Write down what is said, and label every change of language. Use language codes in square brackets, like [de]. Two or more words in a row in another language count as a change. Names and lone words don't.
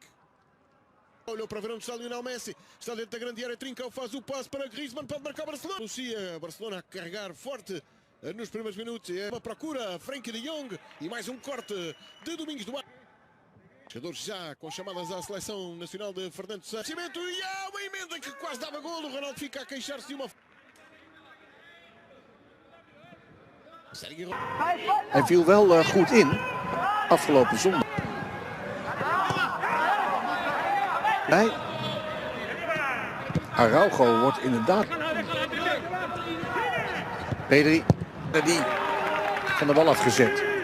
[pt] Olhou para ver onde está Lionel Messi, está dentro da grande área, Trincão faz o passe para Griezmann, pode marcar Barcelona. Lucia, Barcelona a carregar forte nos primeiros minutos, é uma procura, Frenkie de Jong e mais um corte de Domingos Duarte. Jogadores já com chamadas à seleção nacional de Fernando Santos. E há uma emenda que quase dava gol, o Ronaldo fica a queixar-se de uma... [nl] Hij viel wel goed in afgelopen zondag. Nee. Araujo wordt inderdaad... Pedri, die van de bal afgezet.